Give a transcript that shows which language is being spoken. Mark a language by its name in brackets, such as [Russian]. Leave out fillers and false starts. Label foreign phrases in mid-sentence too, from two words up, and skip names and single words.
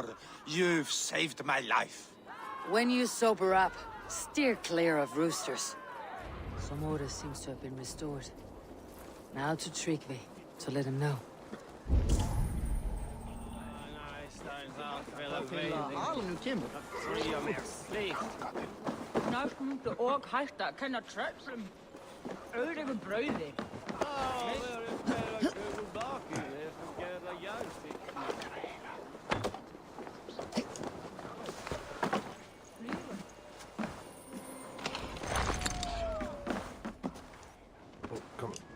[English] You've saved my life. When you sober up, steer clear of roosters. Some order seems to have been restored. Now to Tryggvi, to let him know. [Icelandic] og hægt að kenna tröllum öðru brauði. [English] Come on.